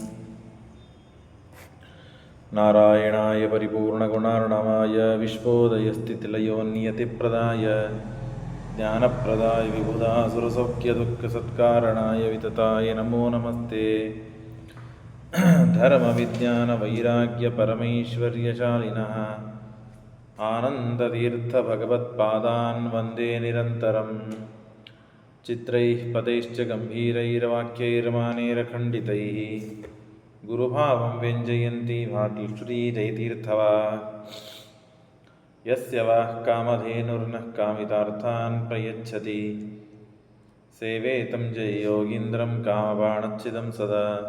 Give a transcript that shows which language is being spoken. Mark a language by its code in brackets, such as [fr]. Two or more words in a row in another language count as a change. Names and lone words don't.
[sa] ನಾರಾಯಣಾಯ ಪರಿಪೂರ್ಣಗುಣಾರ್ಣವಾಯ ವಿಶ್ವೋದಯಸ್ಥಿತಿಲಯೋನ್ನಿಯತಿಪ್ರದಾಯ ಜ್ಞಾನಪ್ರದಾಯ ವಿಬುಧಾಸುರಸೌಖ್ಯದುಃಖಸತ್ಕಾರಣಾಯ ವಿತತಾಯ ನಮೋ ನಮಸ್ತೆ. ಧರ್ಮವಿಜ್ಞಾನವೈರಾಗ್ಯಪರಮೈಶ್ವರ್ಯಶಾಲಿನಃ ಆನಂದತೀರ್ಥಭಗವತ್ಪಾದಾನ್ ವಂದೇ ನಿರಂತರಂ. ಚಿತ್ರೈಃ ಪದೈಶ್ಚ ಗಂಭೀರೈರ್ವಾಕ್ಯೈರ್ಮಾನೇರಖಂಡಿತೈಃ ಗುರುಭಾವಂ ವ್ಯಂಜಯಂತಿ ಭಾಗ್ಯಶ್ರೀ ಜಯತೀರ್ಥವಾ. ಯಸ್ಯ ವಃ ಕಾಮಧೇನುರ್ನಃ ಕಾಮಿತಾರ್ಥಾನ್ ಪ್ರಯಚ್ಛತಿ ಸೇವೇತಂ ಜಯಯೋಗೀಂದ್ರಂ ಕಾಮಬಾಣಚ್ಛಿದಂ ಸದಾ.